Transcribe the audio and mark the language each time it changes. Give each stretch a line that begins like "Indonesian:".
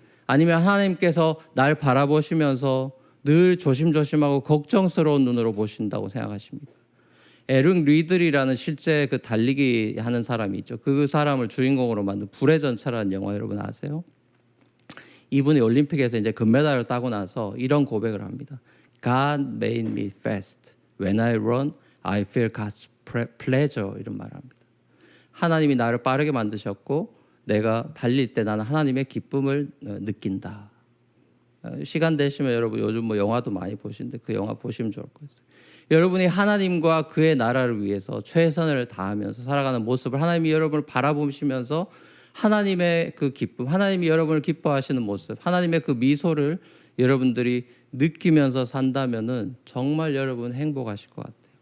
Korean: 아니면 하나님께서 날 바라보시면서 늘 조심조심하고 걱정스러운 눈으로 보신다고 생각하십니까? 에릭 리들이라는 실제 그 달리기 하는 사람이 있죠. 그 사람을 주인공으로 만든 불의 전차라는 영화 여러분 아세요? 이분이 올림픽에서 이제 금메달을 따고 나서 이런 고백을 합니다.
English: God made me fast. When I run, I feel God's pleasure.
Korean: 이런 말을 합니다. 하나님이 나를 빠르게 만드셨고 내가 달릴 때 나는 하나님의 기쁨을 느낀다. 시간 되시면 여러분 요즘 뭐 영화도 많이 보시는데 그 영화 보시면 좋을 것 같아요. 여러분이 하나님과 그의 나라를 위해서 최선을 다하면서 살아가는 모습을 하나님이 여러분을 바라보시면서 하나님의 그 기쁨, 하나님이 여러분을 기뻐하시는 모습, 하나님의 그 미소를 여러분들이 느끼면서 산다면은 정말 여러분 행복하실 것 같아요.